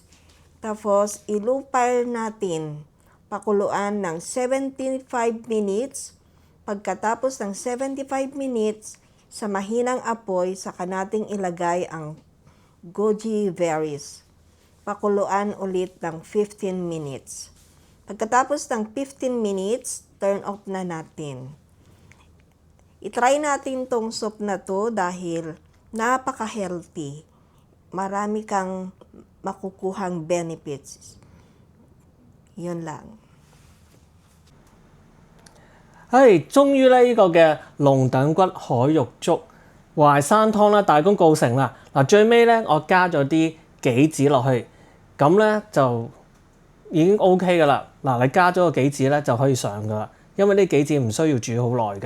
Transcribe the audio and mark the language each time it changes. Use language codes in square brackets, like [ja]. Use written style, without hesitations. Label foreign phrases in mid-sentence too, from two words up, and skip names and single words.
[tl] Tapos, ilupar natin. Pakuluan ng 75 minutes. Pagkatapos ng 75 minutes, sa mahinang apoy, saka nating ilagay ang goji berries. Pakuluan ulit ng 15 minutes. Pagkatapos ng 15 minutes, [en] turn off [tl] na natin. I-try natin tong soup na to dahil napaka-healthy. Marami kang makukuhang benefits. Yun lang. [yue] 終於咧呢個嘅龍躉骨海肉粥淮山湯咧大功告成啦！嗱，最尾咧我加咗啲杞子落去，咁咧就已經 OK 噶啦。嗱，你加咗個杞子咧就可以上噶啦，因為啲杞子唔需要煮好耐㗎。